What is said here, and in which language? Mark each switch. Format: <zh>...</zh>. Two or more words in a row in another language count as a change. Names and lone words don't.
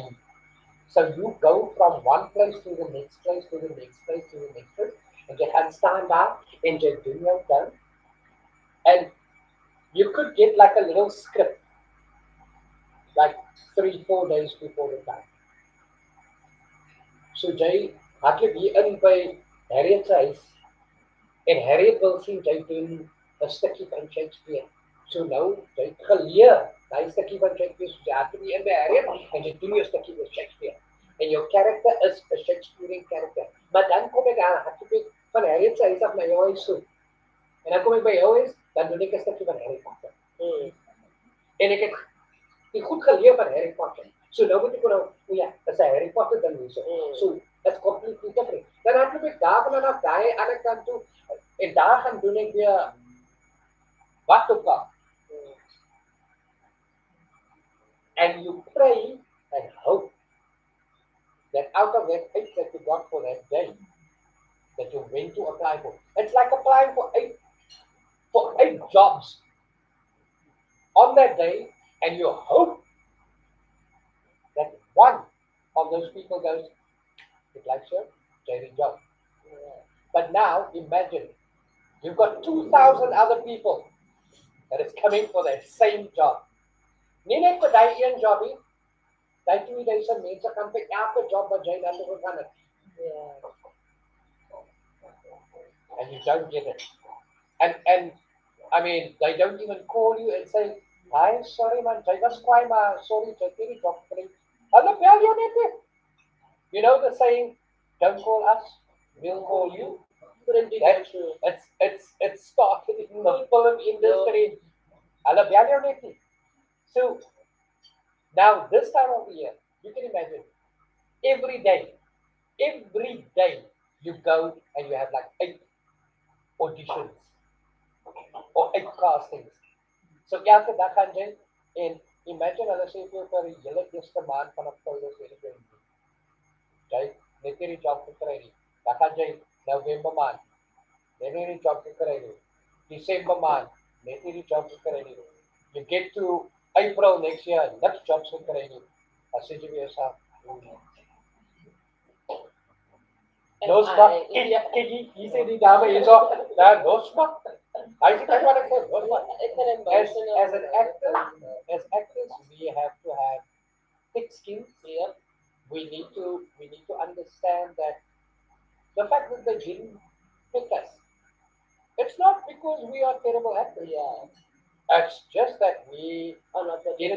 <en>So you go from one place to the next place, to the next place, to the next place, and you can stand up and you do your done. And you could get like a little script, like 3-4 days before the time.</en> <af>So jy hardloop hier in by Harriet se huis En Harriet wil sien jy doen 'n stukkie van Shakespeare. So nou, jy het geleer daai stukkie van Shakespeare, so jy het nie in by Harriet en jy doen jou stukkie van Shakespeare. En jou karakter is 'n Shakespearean karakter. Maar dan kom ek daar, ek van Harriet se huis af na jou huis toe. En dan kom ek by jou huis, dan doen ek 'n stukkie van Harry Potter. En ek het die goed geleer van Harry Potter. So nou moet ek nou, o ja, dis 'n Harry Potter ding hierso.</af> <en>So it's completely different.</en> <af>Dan hardloop ek daarvan na daai ander kant toe en daar gaan doen ek weer wat ook al.</af> <en>And you pray and hope that out of that eight that you got for that day, that you went to apply for. It's like applying for eight jobs on that day, and you hope that one of those people goes, it likes you, Jerry job. But now imagine you've got 2,000 other people that is coming for that same job.</en> <af>Nie net vir daai een job nie. Daai 2000 mense kan vir elke job wat jy dan toe gaan het.</af> <en>And you don't get it. And I mean, they don't even call you and say, "Hi, sorry man,</en> <af>jy was kwaai maar sorry, jy het nie die job gekry." Hulle bel jou net nie.</af> <en>You know the saying, "Don't call us, we'll call you." Couldn't be That's true. It started in the film industry.</en> <af>Hulle bel jou net nie.</af> <en>So now this time of the year, you can imagine every day you go and you have like 8 auditions or 8 castings.</en> <af>So elke dag gaan jy en imagine hulle sê vir jou vir die hele eerste maand van Oktober 2020. Jy net hierdie job gekry nie. Dan gaan jy November maand, net hierdie job gekry nie. December maand, net hierdie job gekry nie.</af> <en>You get to April next year, next job</en> <af>gekry nie. Dan sê jy vir jouself, Nosma, kyk hier sê die dame hierso, daar Nosma. Hy sê kyk wat ek sê, Nosma.</af> <en>As actors, we have to have thick skin here. We need to understand that the fact that they didn't pick us, it's not because we are terrible actors. It's just that we Or not what you're</en>